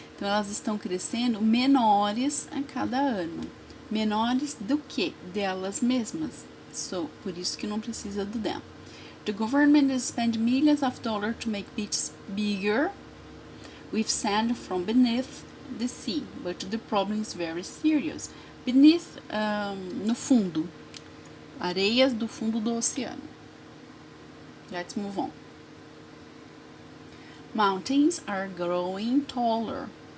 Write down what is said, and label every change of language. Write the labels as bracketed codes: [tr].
[pt] Então, elas estão crescendo menores a cada ano. Menores do que? Delas mesmas. So, por isso que não precisa do them. [en] The government spends millions of dollars to make beaches bigger with sand from beneath the sea, but the problem is very serious. [pt] Beneath, no fundo. Areias do fundo do oceano. [en] Let's move on. Mountains are growing taller.